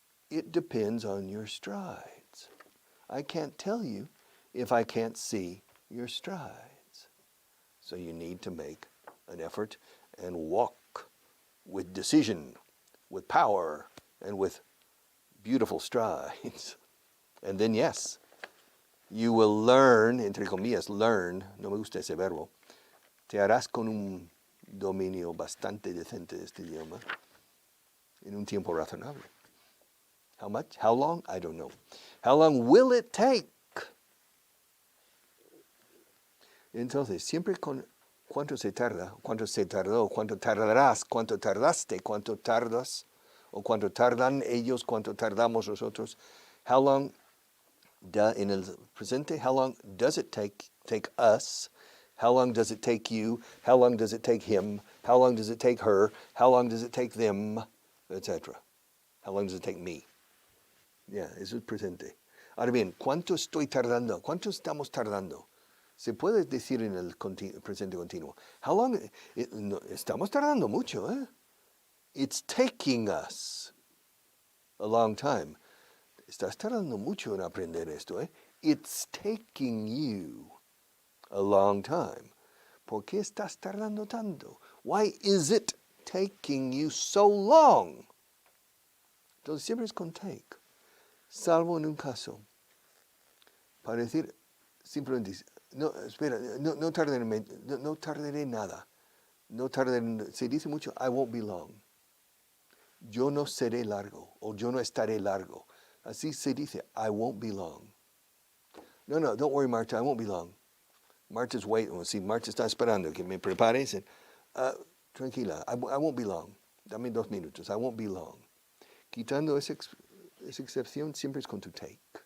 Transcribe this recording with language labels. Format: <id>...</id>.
<en>It depends on your strides. I can't tell you if I can't see your strides. So you need to make an effort and walk with decision, with power, and with beautiful strides. And then yes, you will learn,</en> <es>entre comillas,</es> <en>learn,</en> <es>no me gusta ese verbo, te harás con un dominio bastante decente de este idioma en un tiempo razonable.</es> <en>How much? How long? I don't know. How long will it take?</en> <es>Entonces, siempre con cuánto se tarda, cuánto se tardó, cuánto tardarás, cuánto tardaste, cuánto tardas, o cuánto tardan ellos, cuánto tardamos nosotros.</es> <en>How long, in</en> <es>el presente,</es> <en>how long does it take us? How long does it take you? How long does it take him? How long does it take her? How long does it take them? Etc. How long does it take me? Yeah,</en> <es>eso es presente. Ahora bien, ¿cuánto estoy tardando? ¿Cuánto estamos tardando? Se puede decir en el presente continuo.</es> <en>How long?</en> <es>Estamos tardando mucho, ¿eh?</es> <en>It's taking us a long time.</en> <es>Estás tardando mucho en aprender esto, ¿eh?</es> <en>It's taking you a long time.</en> <es>¿Por qué estás tardando tanto?</es> <en>Why is it taking you so long?</en> <es>Entonces siempre es con take. Salvo en un caso. Para decir simplemente, no, espera, no tardaré nada. No tardaré, se dice mucho,</es> <en>I won't be long.</en> <es>Yo no seré largo, o yo no estaré largo. Así se dice,</es> <en>I won't be long. No, don't worry, Marta, I won't be long. Marta's waiting.</en> <es>Si Marta está esperando que me prepare, dice, tranquila,</es> <en>I won't be long.</en> <es>Dame 2 minutos,</es> <en>I won't be long.</en> <es>Quitando esa excepción, siempre es con tu take.</es>